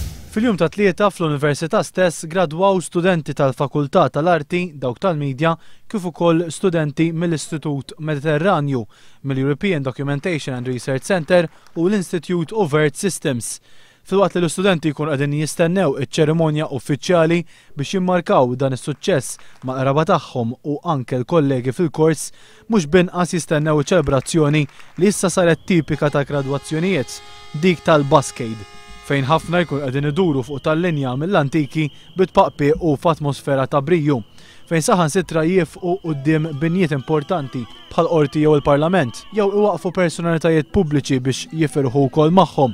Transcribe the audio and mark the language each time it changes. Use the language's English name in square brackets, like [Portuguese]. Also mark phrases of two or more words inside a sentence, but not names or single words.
[Maltese] Fil-jum ta' tlieta fl-Università stess gradwaw studenti tal-Fakultà tal-Arti, dawk tal-Midja, kif ukoll studenti mill-Istitut Mediterranju, mill-European Documentation and Research Center u l-Institute of Earth Systems. Filwaqt li l-studenti jkun qegħdin jistennew iċ-ċerimonja uffiċjali biex jimmarkaw dan is-suċċess ma' qraba tagħhom u anke l-kollegi fil-kors, mhux binqas jistennew iċ-ċelebrazzjoni li issa saret tipika ta' gradwazzjonijiet, dik tal-Baskade, fejn ħafna jkun qegħdin iduru fuq tal-linja mill-antiki bitpaqpi u f'atmosfera ta' briju, fejn saħansitra jifqu quddiem binjiet importanti bħal qorti jew il-Parlament, jew iwaqfu personalitajiet pubbliċi biex jifirħu wkoll magħhom.